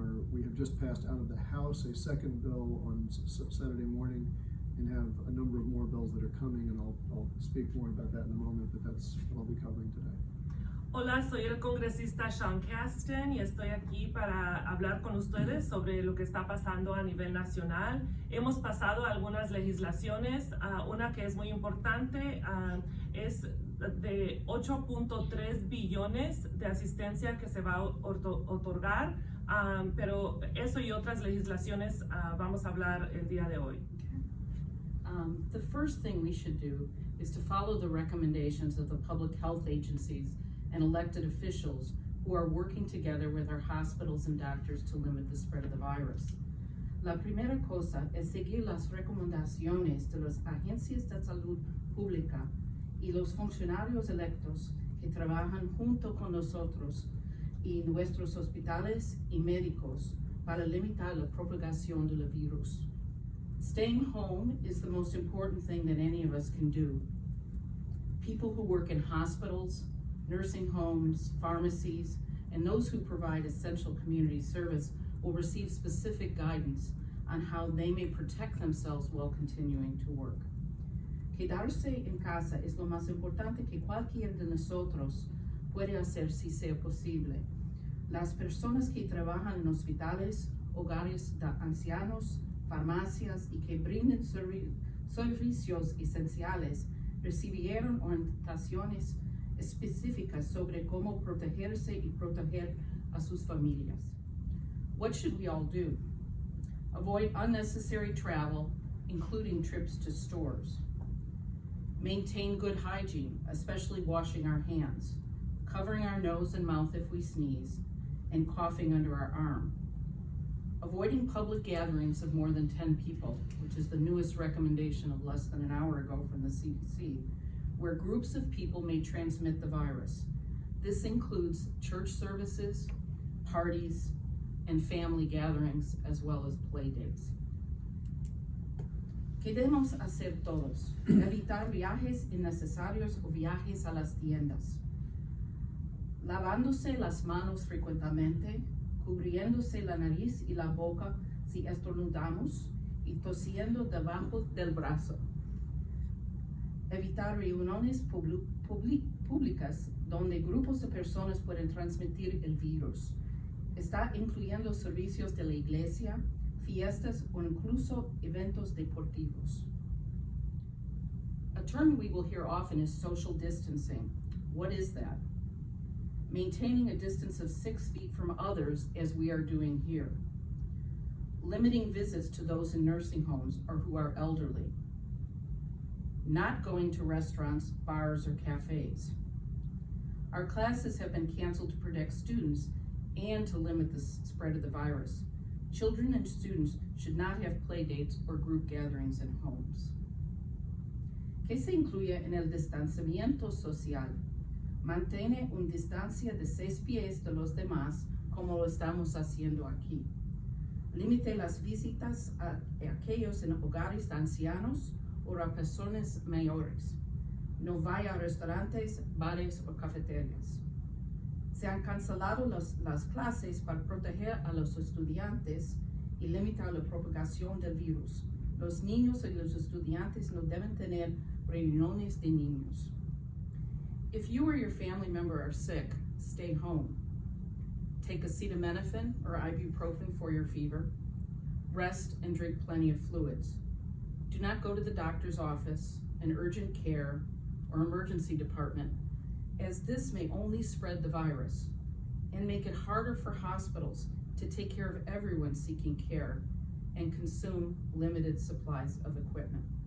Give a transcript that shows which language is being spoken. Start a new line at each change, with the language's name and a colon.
English: We have just passed out of the House a second bill on Saturday morning and have a number of more bills that are coming, and I'll speak more about that in a moment, but that's what I'll be covering today.
Spanish: Hola, soy el congresista Casten y estoy aquí para hablar con ustedes sobre lo que está pasando a nivel nacional. Hemos pasado algunas legislaciones, una que es muy importante es de 8.3 billones de asistencia que se va a otorgar, pero eso y otras legislaciones vamos a hablar el día de hoy.
English: The first thing we should do is to follow the recommendations of the public health agencies and elected officials who are working together with our hospitals and doctors to limit the spread of the virus. La primera cosa es seguir las recomendaciones de las agencias de salud pública y los funcionarios electos que trabajan junto con nosotros y nuestros hospitales y médicos para limitar la propagación del virus. Staying home is the most important thing that any of us can do. People who work in hospitals, nursing homes, pharmacies, and those who provide essential community service will receive specific guidance on how they may protect themselves while continuing to work.
Spanish: Quedarse en casa es lo más importante que cualquiera de nosotros puede hacer si sea posible. Las personas que trabajan en hospitales, hogares de ancianos, farmacias y que brindan servicios esenciales recibieron orientaciones específicas sobre cómo protegerse y proteger a sus familias.
English: What should we all do? Avoid unnecessary travel, including trips to stores. Maintain good hygiene, especially washing our hands, covering our nose and mouth if we sneeze, and coughing under our arm. Avoiding public gatherings of more than 10 people, which is the newest recommendation of less than an hour ago from the CDC, where groups of people may transmit the virus. This includes church services, parties, and family gatherings, as well as play dates.
Spanish: ¿Qué debemos hacer todos? Evitar viajes innecesarios o viajes a las tiendas. Lavándose las manos frecuentemente, cubriéndose la nariz y la boca si estornudamos y tosiendo debajo del brazo. Evitar reuniones públicas donde grupos de personas pueden transmitir el virus. Está incluyendo servicios de la iglesia, fiestas o incluso eventos deportivos.
English: A term we will hear often is social distancing. What is that? Maintaining a distance of 6 feet from others, as we are doing here. Limiting visits to those in nursing homes or who are elderly. Not going to restaurants, bars, or cafes. Our classes have been canceled to protect students and to limit the spread of the virus. Children and students should not have play dates or group gatherings in homes.
Spanish: ¿Qué se incluye en el distanciamiento social? Mantiene una distancia de 6 pies de los demás, como lo estamos haciendo aquí. Limite las visitas a aquellos en hogares de ancianos o a personas mayores. No vaya a restaurantes, bares o cafeterías. Se han cancelado las clases para proteger a los estudiantes y limitar la propagación del virus. Los niños y los estudiantes no deben tener reuniones de niños.
English: If you or your family member are sick, stay home. Take acetaminophen or ibuprofen for your fever. Rest and drink plenty of fluids. Do not go to the doctor's office, an urgent care, or emergency department, as this may only spread the virus and make it harder for hospitals to take care of everyone seeking care and consume limited supplies of equipment.